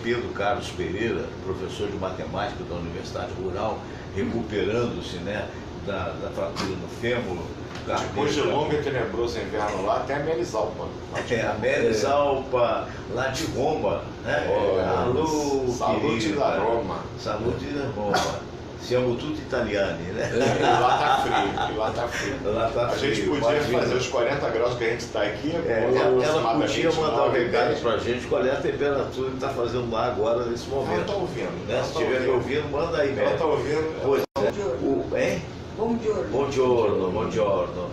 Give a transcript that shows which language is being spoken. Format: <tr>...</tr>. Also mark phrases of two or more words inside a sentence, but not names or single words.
<pt>Pedro Carlos Pereira, professor de matemática da Universidade Rural, recuperando-se, né, da fratura no fêmur. Depois de longo e tenebroso inverno lá, tem a Melisalpa. A Melisalpa, lá de Roma, né? Alô,</pt> <it>Salute da Roma. Salute da Roma. Siamo tutti italiani,</it> <pt>né? E lá tá frio, Lá tá a frio. gente podia fazer os 40 graus que a gente está aqui. Ela podia mandar um recado pra gente qual é a temperatura que está fazendo lá agora, nesse momento. Ela tá ouvindo. Né? Se estiver me ouvindo, manda aí, Ela tá ouvindo. Pois é. Buongiorno.</pt>